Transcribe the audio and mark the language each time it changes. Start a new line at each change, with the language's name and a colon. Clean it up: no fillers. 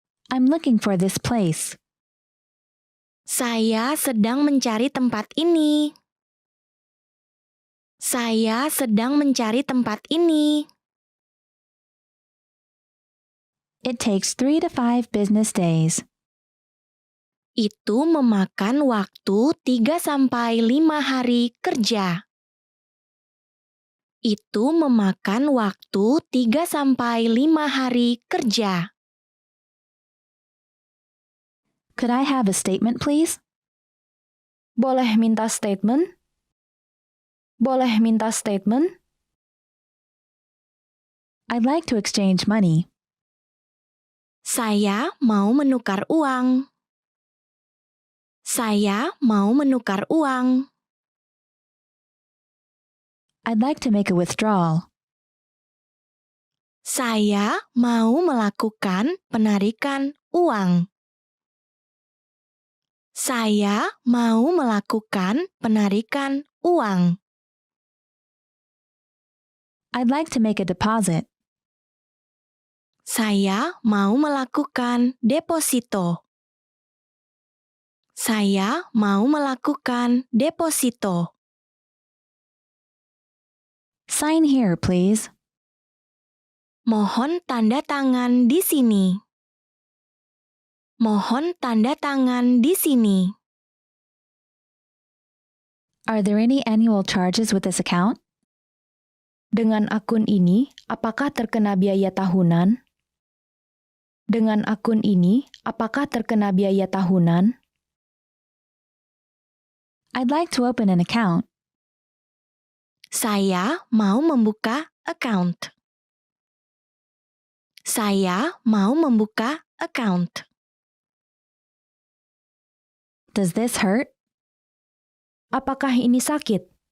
English: I'm looking for this place.
Indonesian: Saya sedang mencari tempat ini. Saya sedang mencari tempat ini.
English: It takes 3 to 5 business days.
Indonesian: Itu memakan waktu 3-5 hari kerja. Itu memakan waktu 3-5 hari kerja.
English: Could I have a statement, please?
Indonesian: Boleh minta statement? Boleh minta statement?
English: I'd like to exchange money.
Indonesian: Saya mau menukar uang. Saya mau menukar uang.
English: I'd like to make a withdrawal.
Indonesian: Saya mau melakukan penarikan uang. Saya mau melakukan penarikan uang.
English: I'd like to make a deposit.
Indonesian: Saya mau melakukan deposito. Saya mau melakukan deposito.
English: Sign here, please.
Indonesian: Mohon tanda tangan di sini. Mohon tanda tangan di sini.
English: Are there any annual charges with this account?
Indonesian: Dengan akun ini, apakah terkena biaya tahunan? Dengan akun ini, apakah terkena biaya tahunan?
English: I'd like to open an account.
Indonesian: Saya mau membuka account. Saya mau membuka account.
English: Does this hurt?
Indonesian: Apakah ini sakit?